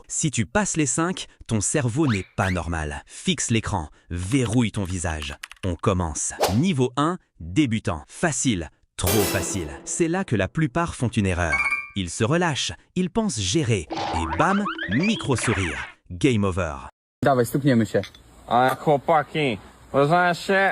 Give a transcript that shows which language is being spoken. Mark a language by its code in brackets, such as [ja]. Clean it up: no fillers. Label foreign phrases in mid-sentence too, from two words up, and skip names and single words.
[fr] Si tu passes les 5, ton cerveau n'est pas normal. Fixe l'écran, verrouille ton visage. On commence. Niveau 1, débutant. Facile, trop facile. C'est là que la plupart font une erreur. Ils se relâchent, ils pensent gérer. Et bam, micro-sourire. [en] Game over. [pl] Dawaj, stukniemy się. Ale chłopaki, poznaję się?